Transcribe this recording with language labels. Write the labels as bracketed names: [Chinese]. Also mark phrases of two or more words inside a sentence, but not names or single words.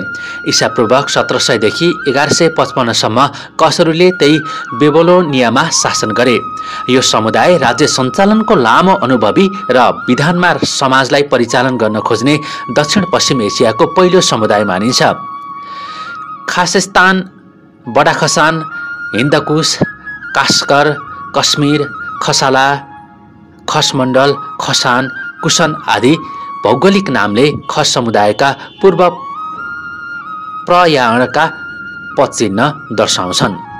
[Nepali] ईसापूर्व 1700 देखि 1155 सम्म कसहरूले त्यही बेबोलोनियामा शासन गरे। यो समुदाय राज्य सञ्चालनको लामो अनुभवी र विधानमा समाजलाई परिचालन गर्न खोज्ने दक्षिण पश्चिम एसियाको पहिलो समुदाय मानिन्छ। खासेस्तान, बडा खसान, हिन्दकुश, कास्कर, कश्मीर, खसाला, खसमण्डल, खसान, कुशन आदि भौगोलिक नामले खस समुदायका पूर्व प्रयाणका पदचिह्न दर्शाउँछन्।